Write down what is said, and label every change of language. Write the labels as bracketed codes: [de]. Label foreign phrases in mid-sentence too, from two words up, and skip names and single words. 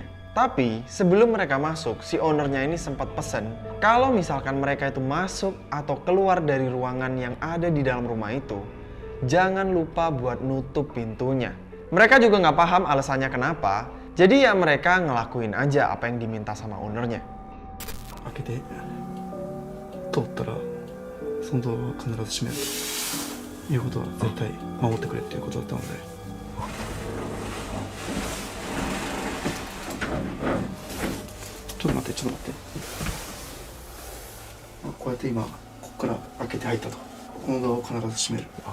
[id] Tapi sebelum mereka masuk, si ownernya ini sempat pesen kalau misalkan mereka itu masuk atau keluar dari ruangan yang ada di dalam rumah itu, jangan lupa buat nutup pintunya. Mereka juga nggak paham alasannya kenapa, jadi ya mereka ngelakuin aja apa yang diminta sama ownernya. [ja] 開けて通ったらそのドアは必ず閉めるということは絶対守ってくれっていうことだったので、ちょっと待ってこうやって今ここから開けて入ったと、このドアを必ず閉める。